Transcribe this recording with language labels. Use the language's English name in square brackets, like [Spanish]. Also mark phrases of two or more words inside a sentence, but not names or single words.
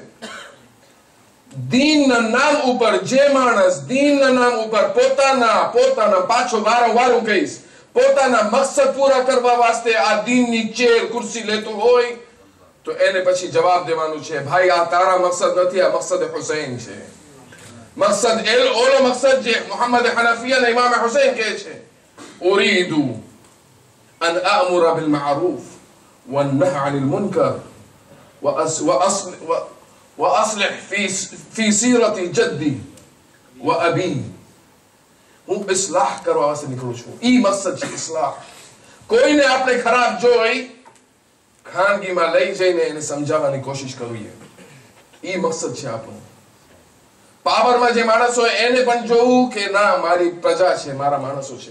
[Gujarati] દીનના નામ ઉપર જે માણસ દીનના નામ ઉપર પોતાના પાછો વારંવાર કહીશ, પોતાના મકસદ પૂરા કરવા વાસ્તે આ દીનની ચેર ખુરશી લેતો હોય તો એને પછી જવાબ દેવાનું છે, ભાઈ આ તારા મકસદ નથી, આ મકસદ હુસૈન છે. મકસદ ઓલો મકસદ જે મુહમ્મદ હનફી અને ઇમામ હુસૈન કહે છે, [Arabic] أريد أن آمر بالمعروف وأنهى عن المنكر وأصلح في سيرة جدي وأبي. [Gujarati] હું ઇસ્લાહ કરવા વાસ્તે નીકળું છું. ઈ મકસદ છે ઇસ્લાહ. કોઈને આપણે ખરાબ જોઈ ખાનગીમાં લઈ જઈને એને સમજાવવાની કોશિશ કરવી, ઈ મકસદ છે આપણું. પાવરમાં જે માણસ હોય એને પણ જોવું કે ના, મારી પ્રજા છે, મારા માણસો છે.